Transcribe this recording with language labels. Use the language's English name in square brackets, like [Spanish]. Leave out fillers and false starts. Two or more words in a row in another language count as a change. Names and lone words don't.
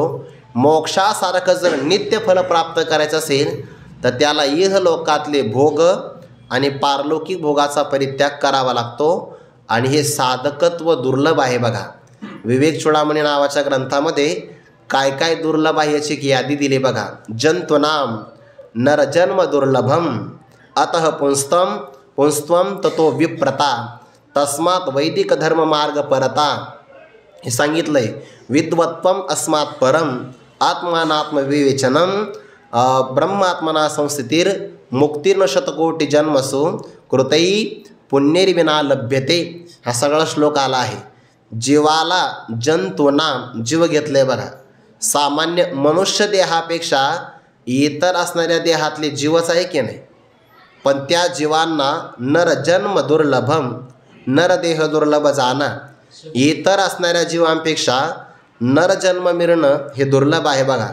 [Marathi] मोक्षासारखं जर नित्य फल प्राप्त करायचं असेल तर त्याला इहलोकातले भोग आणि पारलौकिक भोगाचा परित्याग करावा लागतो. आणि हे साधकत्व दुर्लभ आहे बघा. विवेक चूडामणी नावाच्या ग्रंथामध्ये काय काय दुर्लभ आहे याची यादी दिली बघा. [Sanskrit] जंतुनाम नरजन्म दुर्लभम अतः पुंस्त्वम ततो विप्रता तस्मात वैदिक धर्म मार्ग परता. [Marathi] हे सांगितलंय. [Sanskrit] विद्वत्वम अस्मात् परम आत्मानात्म विवेचनम ब्रह्मात्मना संस्थितीर मुक्तीर्न शतकोटी जन्मसु कृतई पुण्येर्विना लभ्यते. [Marathi] हा सगळा श्लोक आला आहे. जीवाला जंतूंना जीव घेतले बघा. सामान्य मनुष्य देहापेक्षा इतर असणाऱ्या देहातले जीवच आहे की नाही, पण त्या जीवांना [Sanskrit] नरजन्म दुर्लभम, [Marathi] नरदेह दुर्लभ जाणं, इतर असणाऱ्या जीवांपेक्षा नरजन्म मिळणं हे दुर्लभ आहे बघा.